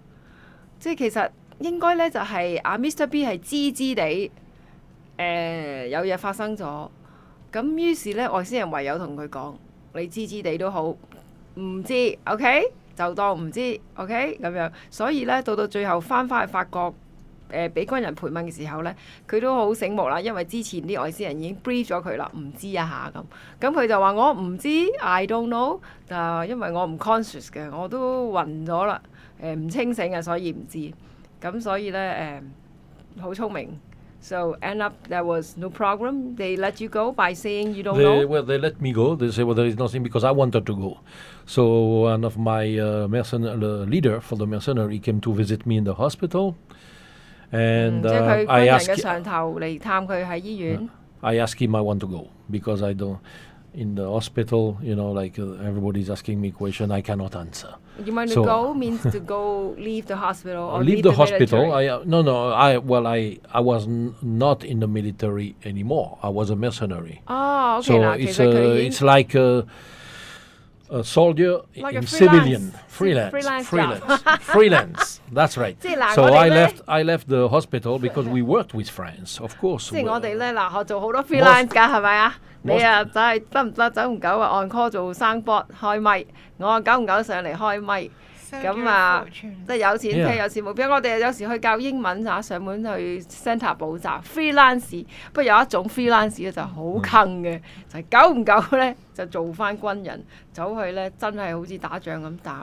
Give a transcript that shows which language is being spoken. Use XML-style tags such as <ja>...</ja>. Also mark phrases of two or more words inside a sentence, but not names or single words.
<yue>即係其實應該咧就係Mr.B 係知地有嘢發生咗，咁於是咧外星人唯有同佢講：你知地都好，唔知 OK 就當唔知 OK 咁樣。所以咧到最後翻去法國。俾軍人盤問嘅時候咧，佢都好醒目啦，因為之前啲外星人已經 brief 咗佢啦，唔知下咁佢就話我唔知 ，</yue> <en>I don't know，</en> <yue>因為我唔 conscious 嘅，我都暈咗啦，唔清醒嘅，所以唔知。咁所以咧好聰明。</yue> <en>So end up there was no problem. They let you go by saying you don't know. Well, they let me go. They say, well, there is nothing because I wanted to go. So one of my leader for the mercenary came to visit me in the hospital. And</en> <yue>即係佢軍人嘅上頭嚟探佢喺醫院。</yue> <en>I asked him I want to go because I don't in the hospital, like everybody's asking me question I cannot answer. You want to go means to go leave the hospital or leave the hospital. I was not in the military anymore. I was a mercenary. Oh, okay. So it's like a soldier like in a civilian freelance freelance. That's right. So I left the hospital because we worked with France, of course.</en> <yue>即係我哋咧我做好多 freelance 㗎，係咪啊？你啊，就係得唔得？久唔久啊？</yue> <en>on call</en> <yue>做生播開咪，我啊久唔久上嚟開咪。咁啊，即係有錢聽有錢冇邊。我哋有時去教英文上門去 centre 補習 freelance， 不過有一種 freelance 咧就好坑嘅，就係久唔久咧就做翻軍人，走去咧真係好似打仗咁打。</yue>